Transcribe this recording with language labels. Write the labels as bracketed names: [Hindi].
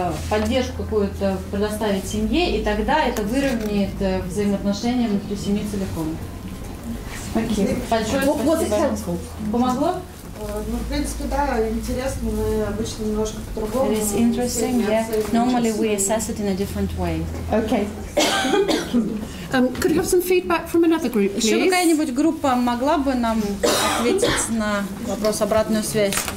[Russian] поддержку какую-то предоставить семье, и тогда это выровняет взаимоотношения внутри семьи целиком. Большое спасибо. Помогло? Ну, в принципе, да, интересно, мы обычно немножко по-другому. [English] It is interesting, yeah. Normally we assess it in a different way. Okay. Could we have some feedback from another group, please? [Russian] Еще какая-нибудь группа могла бы нам ответить на вопрос обратную связь?